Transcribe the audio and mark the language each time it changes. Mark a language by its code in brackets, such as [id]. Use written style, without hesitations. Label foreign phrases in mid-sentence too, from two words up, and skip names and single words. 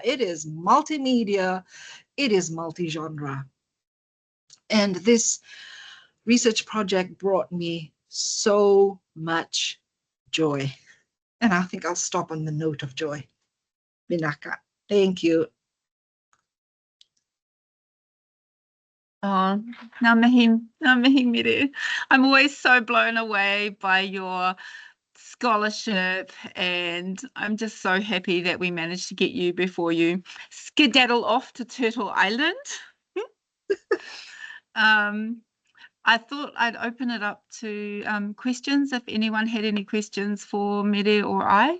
[en] It is multimedia. It is multi-genre. And this research project brought me so much joy. And I think I'll stop on the note of joy. Minaka. Thank you. [mi] Oh, ngā mihi miru. [en] I'm always so blown away by your scholarship, and I'm just so happy that we managed to get you before you skedaddle off to Turtle Island. I thought I'd open it up to questions if anyone had any questions for Mere or I.